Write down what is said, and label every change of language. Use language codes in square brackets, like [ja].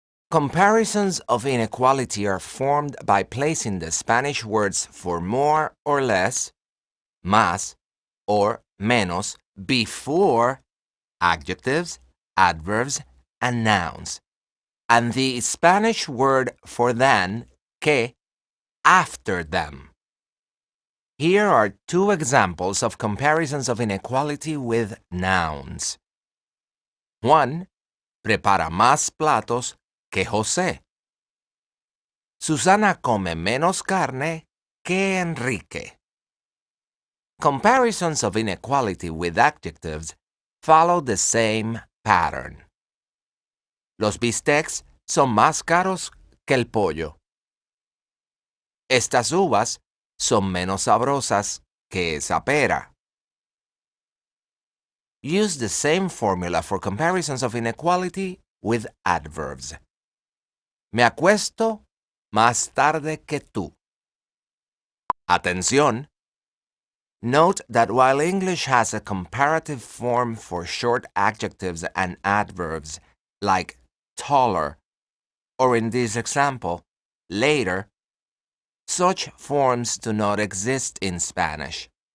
[en] Comparisons of inequality are formed by placing the Spanish words for more or less, más, or menos before adjectives, adverbs, and nouns, and the Spanish word for than, que, after them. Here are two examples of comparisons of inequality with nouns. 1. [es] Prepara más platos que José. Susana come menos carne que Enrique. [en] Comparisons of inequality with adjectives follow the same pattern. [es] Los bistecs son más caros que el pollo. Estas uvas son menos sabrosas que esa pera. [en] Use the same formula for comparisons of inequality with adverbs. [es] Me acuesto más tarde que tú. Atención! [en] Note that while English has a comparative form for short adjectives and adverbs like taller, or in this example, later, such forms do not exist in Spanish.